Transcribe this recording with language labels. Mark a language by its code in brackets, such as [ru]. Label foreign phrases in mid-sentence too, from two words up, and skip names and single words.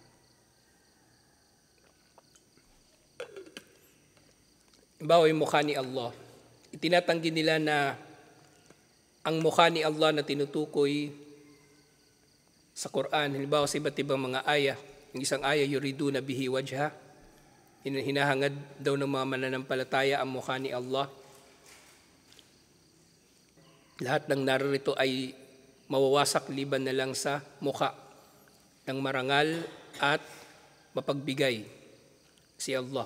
[tl] Halimbawa, yung mukha ni Allah. Itinatanggi nila na ang mukha ni Allah na tinutukoy sa Quran, halimbawa sa iba't ibang mga aya, yung isang aya, [ar] يريدون به وجه, [tl] hinahangad daw ng mga mananampalataya ang mukha ni Allah. Lahat ng narito ay mawawasak liban na lang sa mukha ng marangal at mapagbigay, si Allah.